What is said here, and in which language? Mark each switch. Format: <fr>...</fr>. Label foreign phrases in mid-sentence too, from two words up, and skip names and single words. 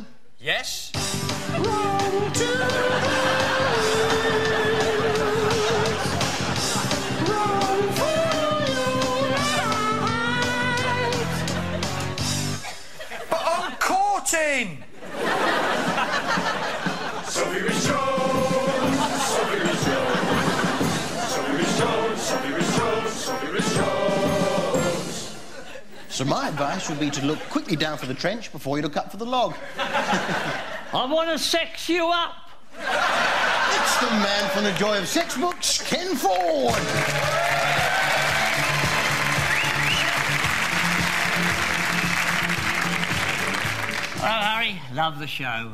<en>Yes? Wrong to wrong for your life. But I'm courting! Sophie Rhys Jones, Sophie Rhys Jones, Sophie Rhys Jones, Sophie Rhys Jones, Sophie Rhys Jones. So my advice would be to look quickly down for the trench before you look up for the log. I want to sex you up. It's the man from the Joy of Sex books, Ken Ford. Well, Harry, love the show.</en>